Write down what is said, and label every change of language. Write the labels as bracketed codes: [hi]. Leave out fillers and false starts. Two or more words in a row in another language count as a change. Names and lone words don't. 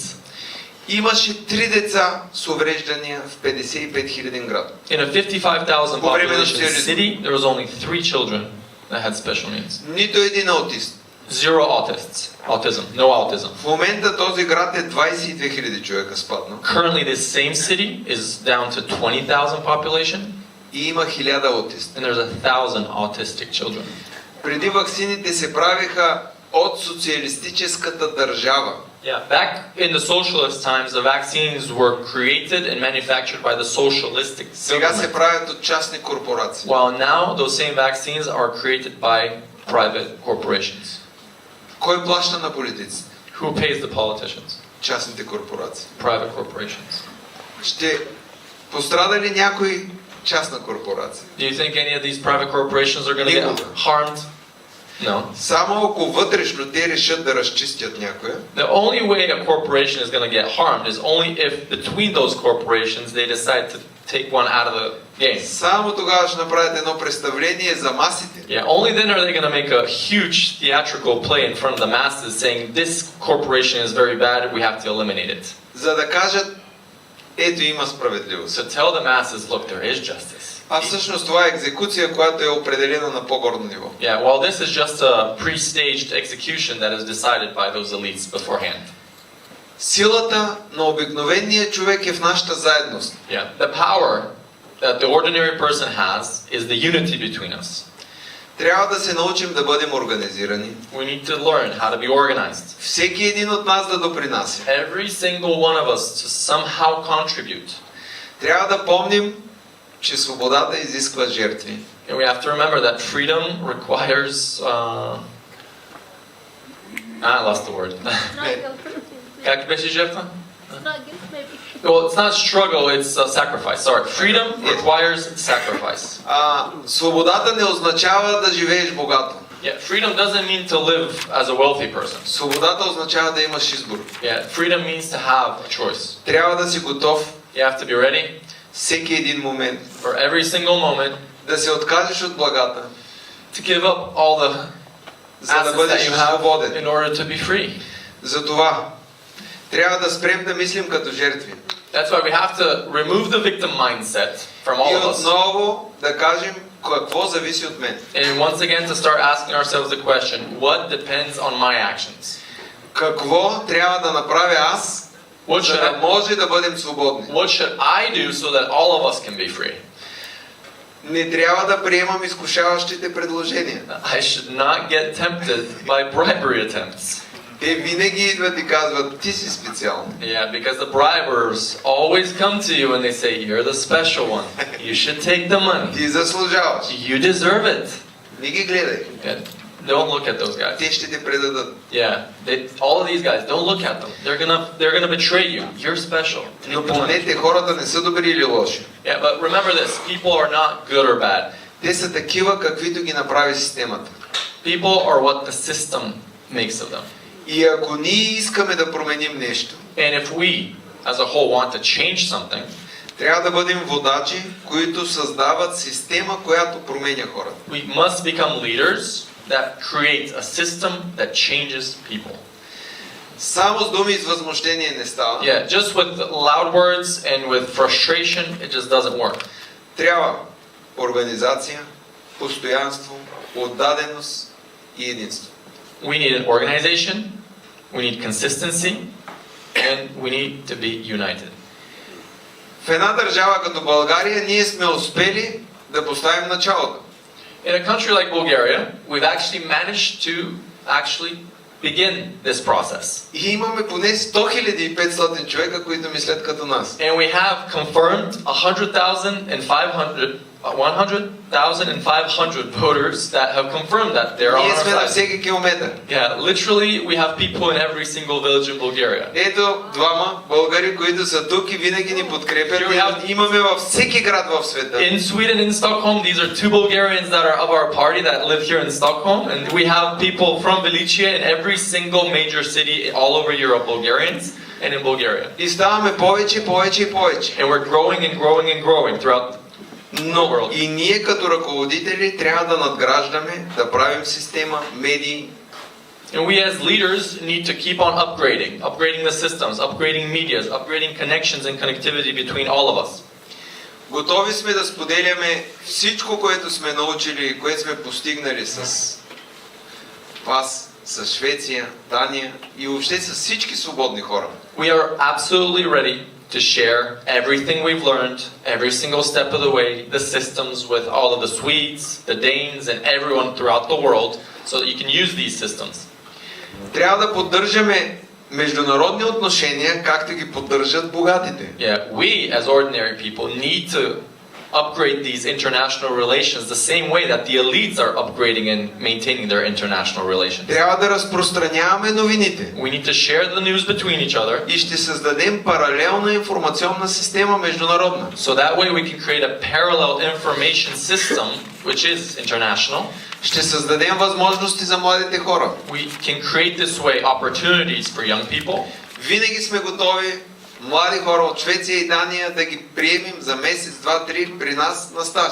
[bg] Имаше 3 деца с увреждания в 55 000 град. [en] In a 55,000 [bg] По време на [en] population [bg] социализма. [en] city, there was only 3 children that had special needs. [bg] Нито един аутист. [en] Zero autism, no autism. [bg] В момента този град е 22 000 човека спаднал [en] Currently, this same city is down to 20,000 population, [bg] и има 1000 аутисти. [en] and there's 1,000 autistic children. [bg] Преди ваксините се правиха от социалистическата държава. [en] Yeah, back in the socialist times, the vaccines were created and manufactured by the socialistic [bg] Сега се [en] government. [bg] правят от частни корпорации. [en] While now, those same vaccines are created by private corporations. [bg] Кой плаща на политиците? [en] Who pays the politicians? [bg] Частните корпорации. [en] Private corporations. [bg] Ще пострада ли някой частна корпорация? [en] Do you think any of these private corporations are going to get [bg] Никога. [en] harmed? No. [bg] Само ако вътрешно те решат да разчистят някоя, [en] The only way a corporation is going to get harmed is only if between those corporations they decide to take one out of the game. [bg] само тогава ще направят едно представление за масите. [en] Yeah, only then are they going to make a huge theatrical play in front of the masses saying this corporation is very bad, we have to eliminate it. [bg] За да кажат, ето има справедливост. [en] So tell the masses, look, there is justice. [bg] А всъщност това е екзекуция, която е определена на по-горно ниво. [en] Yeah, well, this is just a pre-staged execution that is decided by those elites beforehand. [bg] Силата на обикновения човек е в нашата заедност. [en] Yeah, the power that the ordinary person has is the unity between us. [bg] Трябва да се научим да бъдем организирани. [en] We need to learn how to be organized. [bg] Всеки един от нас да допринася. [en] Every single one of us to somehow contribute. [bg] Трябва да помним, че свободата изисква жертви. [en] And we have to remember that freedom requires. I lost the word. Not guilt. [bg] Как беше жертва? [en] Not guilt, maybe. Well, it's not struggle, it's sacrifice. Sorry. Freedom requires sacrifice. [bg] Свободата не означава да живееш богато. [en] Yeah, freedom doesn't mean to live as a wealthy person. [bg] Свободата означава да имаш избор. [en] Yeah, freedom means to have a choice. [bg] Трябва да си готов [en] You have to be ready [bg] всеки един момент [en] for every single moment [bg] да се откажеш от благата, [en] to give up all the [bg] за да [en] assets that [bg] бъдеш [en] you have [bg] свободен. [en] in order to be free. [bg] Затова трябва да спрем да мислим като жертви. [en] That's why we have to remove the victim mindset from all [bg] И [en] of us. [bg] отново да кажем какво зависи от мен. [en] And once again to start asking ourselves the question, what depends on my actions? [bg] Какво трябва да направя аз, [en] What [bg] за [en] should [bg] да [en] I, [bg] може да бъдем свободни? [en] what should I do so that all of us can be free? [bg] Не трябва да приемам изкушаващите предложения. [en] I should not get tempted by bribery attempts. [bg] Те винаги идват и казват, ти си специален. [en] Yeah, because the bribers always come to you and they say, you're the special one. You should take the money. [bg] Ти заслужаваш. [en] You deserve it. [bg] Не ги гледай. [en] Yeah, don't look at those guys. [bg] Те ще те предадат. [en] Yeah, all of these guys, don't look at them. They're gonna betray you. You're special. Take [bg] Но [en] the money. [bg] помнете, хората не са добри или лоши. [en] Yeah, but remember this: people are not good or bad. [bg] Те са такива, каквито ги направи системата. [en] People are what the system makes of them. [bg] И ако ние искаме да променим нещо, [en] And if we, as a whole, want to change something, [bg] трябва да бъдем водачи, които създават система, която променя хората. [en] we must become leaders that create a system that changes people. [bg] Само с думи и с възмущение не става. [en] Yeah, just with loud words and with frustration, it just doesn't work. [bg] Трябва организация, постоянство, отдаденост и единство. [en] We need an organization, we need consistency, and we need to be united. [bg] В една държава като България ние сме успели да поставим началото. [en] In a country like Bulgaria, we've actually managed to begin this process. [bg] И имаме поне 100 500 човека, които мислят като нас. [en] And we have confirmed 100,500 voters that have confirmed that they're on [bg] Ние [en] our [bg] сме на [en] side. [bg] всеки километър. [en] Yeah, literally, we have people in every single village in Bulgaria. [bg] Ето двама българи, които са тук и винаги ни подкрепят. [en] Here we have- [bg] Имаме във всеки град в света. [en] In Sweden, in Stockholm, these are two Bulgarians that are of our party that live here in Stockholm, and we have people from Velicia in every single major city all over Europe, Bulgarians, and in Bulgaria. [bg] И ставаме повече, повече и повече. [en] And we're growing and growing and growing throughout the world. [bg] И ние като ръководители трябва да надграждаме, да правим система, медии. [en] And we as leaders need to keep on upgrading the systems, upgrading medias, upgrading connections and connectivity between all of us. [bg] Готови сме да споделяме всичко, което сме научили и което сме постигнали с вас, с Швеция, Дания и въобще с всички свободни хора. [en] We are absolutely ready to share everything we've learned, every single step of the way, the systems with all of the Swedes, the Danes, and everyone throughout the world, so that you can use these systems. [bg] Трябва да поддържаме международни отношения, както ги поддържат богатите. [en] Yeah, we as ordinary people need to upgrade these international relations the same way that the elites are upgrading and maintaining their international relations. [bg] Трябва да разпространяваме новините [en] We need to share the news between each other, [bg] и ще създадем паралелна информационна система международна. [en] so that way we can create a parallel information system which is international. [bg] Ще създадем възможности за младите хора. [en] We can create this way opportunities for young people. [bg] Винаги сме готови млади хора от Швеция и Дания да ги приемем за месец, два, три при нас на стаж.